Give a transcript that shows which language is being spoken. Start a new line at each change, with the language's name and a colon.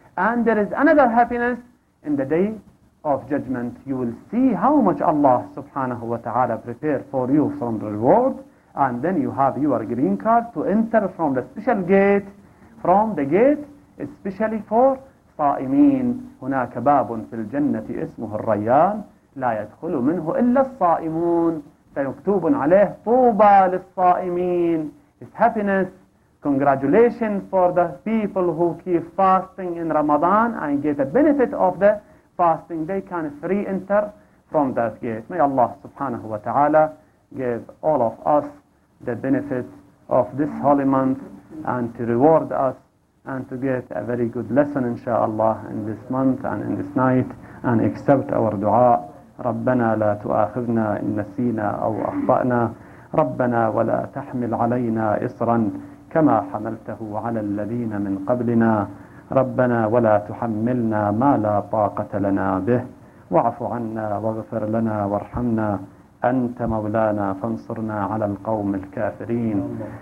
English: And there is another happiness in the day of judgment. You will see how much Allah subhanahu wa ta'ala prepared for you from the reward, and then you have your green card to enter from the special gate, from the gate especially for الصائمين.
Arabic: هناك باب في الجنة اسمه الريان لا يدخل منه إلا الصائمون. فمكتوب عليه طوبى للصائمين.
English: It's happiness, congratulations for the people who keep fasting in Ramadan and get the benefit of the fasting. They can free enter from that gate. May Allah subhanahu wa ta'ala give all of us the benefit of this holy month, and to reward us, and to get a very good lesson inshallah in this month and in this night, and accept our dua.
Arabic: ربنا لا تؤاخذنا إن نسينا أو أخطأنا ربنا ولا تحمل علينا إصرا كما حملته على الذين من قبلنا ربنا ولا تحملنا ما لا طاقة لنا به واعف عنا واغفر لنا وارحمنا أنت مولانا فانصرنا على القوم الكافرين.